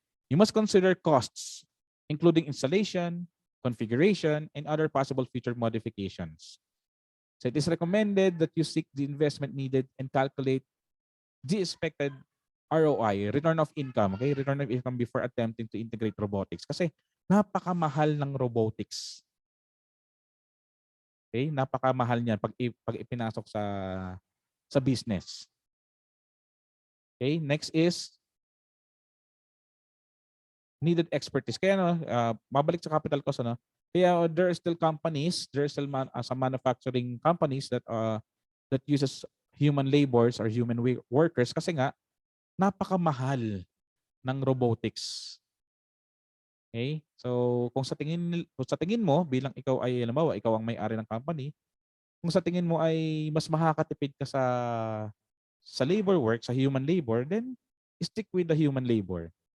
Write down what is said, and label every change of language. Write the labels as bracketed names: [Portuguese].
[English] You must consider costs, including installation, configuration, and other possible future modifications. So it is recommended that you seek the investment needed and calculate the expected ROI, return of income, okay? Return of income before attempting to integrate robotics. [Filipino] Kasi napakamahal ng robotics. Okay? Napakamahal niyan pag ipinasok sa business. Okay? [English] Next is needed expertise. [Filipino] Kaya mabalik sa capital cost, kaya [English] there are still companies, there are still some manufacturing companies that uses human laborers or human workers [Filipino] kasi nga napakamahal ng robotics. Okay? So kung sa tingin mo bilang ikaw ay halimbawa ikaw ang may-ari ng company, kung sa tingin mo ay mas makakatipid ka sa labor work, sa human labor, [English] then stick with the human labor.